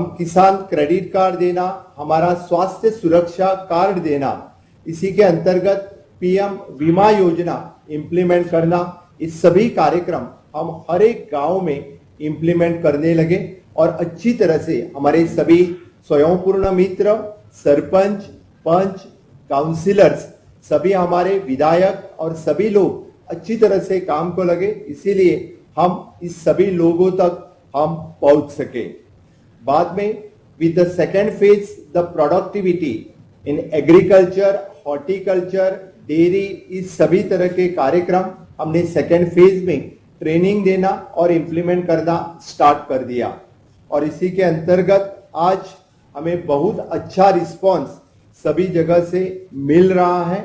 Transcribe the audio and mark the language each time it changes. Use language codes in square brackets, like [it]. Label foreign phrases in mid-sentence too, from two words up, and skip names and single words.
[hi] किसान क्रेडिट कार्ड देना, हमारा स्वास्थ्य सुरक्षा कार्ड देना, इसी के अंतर्गत पीएम बीमा योजना इंप्लीमेंट करना, इस सभी कार्यक्रम हम हर एक गांव में इंप्लीमेंट करने लगे और अच्छी तरह से हमारे सभी स्वयंपूर्ण मित्र, सरपंच, पंच, काउंसिलर्स, सभी हमारे विधायक और सभी लोग अच्छी तरह से काम को लगे, इसीलिए हम इस सभी लोगों तक हम पहुंच सके। बाद में [en] with the second phase the productivity in agriculture, horticulture, dairy, [hi] इस सभी तरह के कार्यक्रम हमने [en] second phase [hi] में ट्रेनिंग देना और इंप्लीमेंट करना स्टार्ट कर दिया और इसी के अंतर्गत आज हमें बहुत अच्छा रिस्पांस सभी जगह से मिल रहा है।